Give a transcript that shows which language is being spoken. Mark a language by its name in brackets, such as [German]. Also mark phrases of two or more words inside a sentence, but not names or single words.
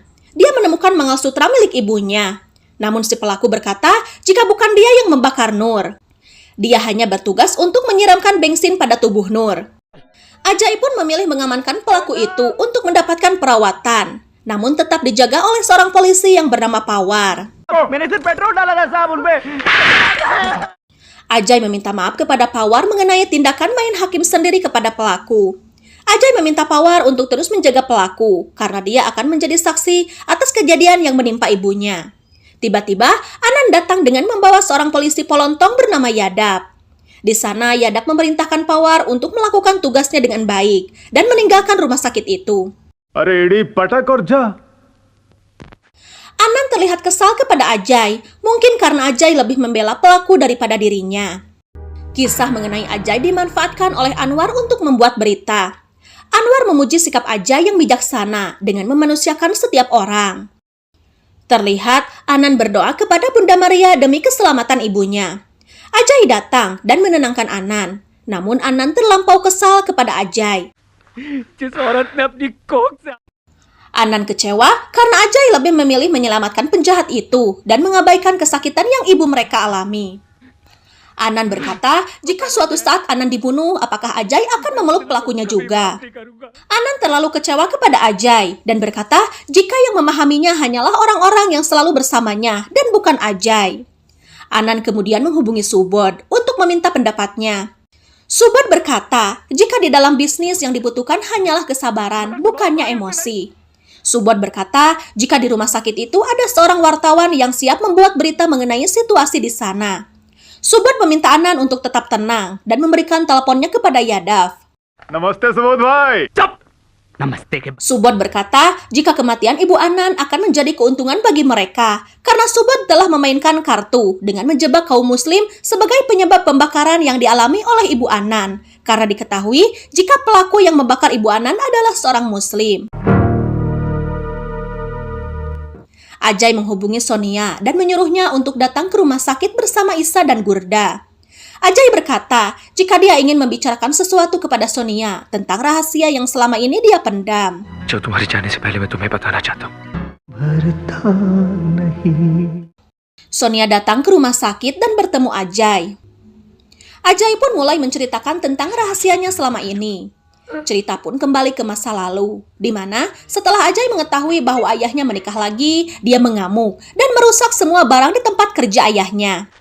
[Indonesian] Dia menemukan mangalsutra milik ibunya. Namun si pelaku berkata jika bukan dia yang membakar Nur. Dia hanya bertugas untuk menyiramkan bensin pada tubuh Nur. Ajay pun memilih mengamankan pelaku itu untuk mendapatkan perawatan, namun tetap dijaga oleh seorang polisi yang bernama Pawar. [Hindi] मैंने सिर्फ पेट्रोल डाला था साहब उनपे। [Indonesian] Ajay meminta maaf kepada Pawar mengenai tindakan main hakim sendiri kepada pelaku. Ajay meminta Pawar untuk terus menjaga pelaku karena dia akan menjadi saksi atas kejadian yang menimpa ibunya. Tiba-tiba, Anand datang dengan membawa seorang polisi polontong bernama Yadav. Di sana, Yadav memerintahkan Pawar untuk melakukan tugasnya dengan baik dan meninggalkan rumah sakit itu. [Hindi] अरे एडी पटक और जा। [Indonesian] Anand terlihat kesal kepada Ajay, mungkin karena Ajay lebih membela pelaku daripada dirinya. Kisah mengenai Ajay dimanfaatkan oleh Anwar untuk membuat berita. Anwar memuji sikap Ajay yang bijaksana dengan memanusiakan setiap orang. Terlihat Anand berdoa kepada Bunda Maria demi keselamatan ibunya. Ajay datang dan menenangkan Anand, namun Anand terlampau kesal kepada Ajay. [Hindi] जिस औरत ने अपनी कोख से [Indonesian] Anand kecewa karena Ajay lebih memilih menyelamatkan penjahat itu dan mengabaikan kesakitan yang ibu mereka alami. Anand berkata, jika suatu saat Anand dibunuh, apakah Ajay akan memeluk pelakunya juga? Anand terlalu kecewa kepada Ajay dan berkata, jika yang memahaminya hanyalah orang-orang yang selalu bersamanya dan bukan Ajay. Anand kemudian menghubungi Subodh untuk meminta pendapatnya. Subodh berkata, jika di dalam bisnis yang dibutuhkan hanyalah kesabaran, bukannya emosi. Subodh berkata, jika di rumah sakit itu ada seorang wartawan yang siap membuat berita mengenai situasi di sana. Subodh meminta Anand untuk tetap tenang dan memberikan teleponnya kepada Yadav. [Hindi] नमस्ते सुबोध भाई। चुप। नमस्ते के [Indonesian] Subodh berkata, jika kematian ibu Anand akan menjadi keuntungan bagi mereka, karena Subodh telah memainkan kartu dengan menjebak kaum muslim sebagai penyebab pembakaran yang dialami oleh ibu Anand, karena diketahui jika pelaku yang membakar ibu Anand adalah seorang muslim. Ajay menghubungi Sonia dan menyuruhnya untuk datang ke rumah sakit bersama Isa dan Gurda. Ajay berkata, jika dia ingin membicarakan sesuatu kepada Sonia tentang rahasia yang selama ini dia pendam. [Hindi] जो तुम्हारे जाने से पहले मैं तुम्हें बताना चाहता हूँ। [Indonesian] Sonia datang ke rumah sakit dan bertemu Ajay. Ajay pun mulai menceritakan tentang rahasianya selama ini. Cerita pun kembali ke masa lalu, di mana setelah Ajay mengetahui bahwa ayahnya menikah lagi, dia mengamuk dan merusak semua barang di tempat kerja ayahnya.